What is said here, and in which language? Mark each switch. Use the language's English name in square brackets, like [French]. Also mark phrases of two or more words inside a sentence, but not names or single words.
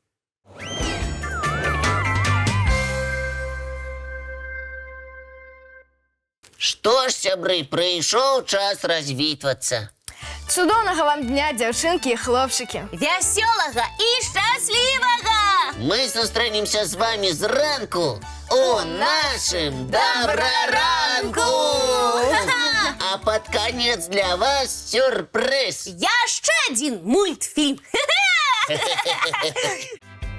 [Belarusian] Што ж, сябры, прыйшоў час развітвацца. Цудоўнага вам дня, дзяўчынкі і хлопчыкі. Вясёлага і шчаслівага! Мы сустрэнемся з вамі зранку у нашым добраранку! [Russian] А под конец для вас сюрприз. [Belarusian] Яшчэ адзін мультфільм.